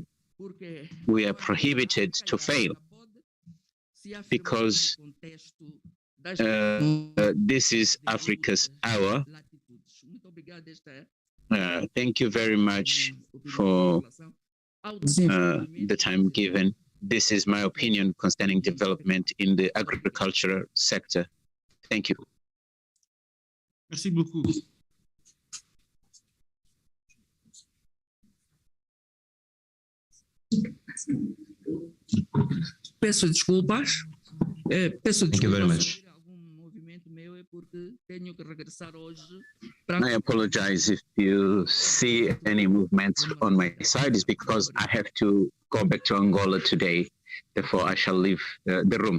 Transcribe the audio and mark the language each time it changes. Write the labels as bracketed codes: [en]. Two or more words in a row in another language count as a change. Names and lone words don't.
[en] We are prohibited to fail because this is Africa's hour. Thank you very much for the time given. This is my opinion concerning development in the agricultural sector. Thank you. [fr] Merci beaucoup. [pt] Peço desculpas. [en] Thank you very much. I apologize if you see any movements on my side. It's because I have to go back to Angola today. Therefore, I shall leave the room.